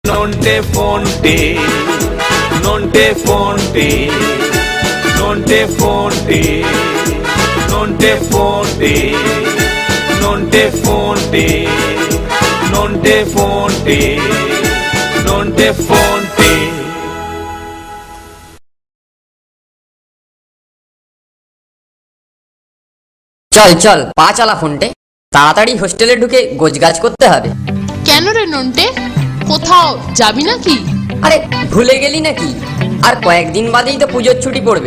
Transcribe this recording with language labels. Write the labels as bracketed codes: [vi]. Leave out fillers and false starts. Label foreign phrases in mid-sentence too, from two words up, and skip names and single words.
[bn] Nonte fonte, nonte fonte, nonte fonte, nonte fonte, nonte fonte, nonte fonte, nonte fonte. চল চল পা চালা ফোনটে, তাড়াতাড়ি হোস্টেলে ঢুকে গোছগাছ করতে হবে। কেন রে নন্টে, কোথাও যাবি নাকি? আরে ভুলে গেলি নাকি? আর কয়েকদিন বাদেই তো পুজোর ছুটি পড়বে।